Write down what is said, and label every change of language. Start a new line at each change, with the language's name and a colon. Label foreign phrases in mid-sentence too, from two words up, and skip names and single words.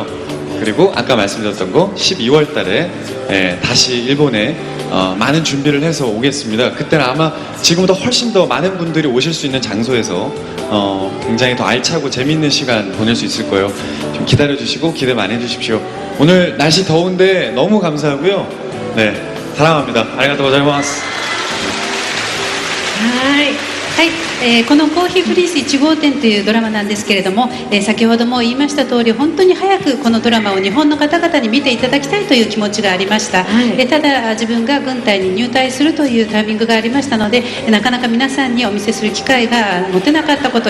Korean: 그리고 아까 말씀드렸던 거 12월 달에 다시 일본에 많은 준비를 해서 오겠습니다. 그때는 아마 지금보다 훨씬 더 많은 분들이 오실 수 있는 장소에서 굉장히 더 알차고 재밌는 시간 보낼 수 있을 거예요. 좀 기다려 주시고 기대 많이 해 주십시오. 오늘 날씨 더운데 너무 감사하고요. 네, 사랑합니다.
Japanese: ありがとうございます. このコーヒープリンス1号店というドラマなんですけれども、先ほども言いました通り本当に早くこのドラマを日本の方々に見ていただきたいという気持ちがありました、ただ自分が軍隊に入隊するというタイミングがありましたのでなかなか皆さんにお見せする機会が持てなかったことを